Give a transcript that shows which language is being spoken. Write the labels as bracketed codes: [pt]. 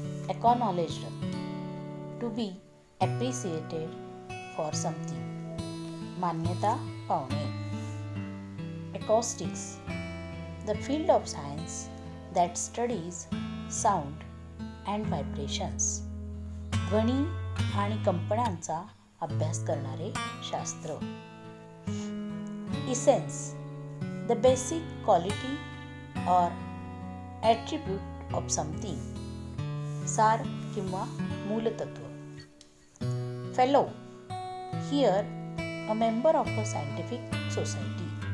[en] Acknowledged, to be appreciated for something. [mr] मान्यता पावणे. [en] Acoustics, the field of science that studies sound and vibrations. [mr] ध्वनी आणि कंपनांचा अभ्यास करणारे शास्त्र. [en] Essence, the basic quality or attribute of something. [mr] सार किंवा मूलतत्व. [en] Fellow, here a member of a scientific society.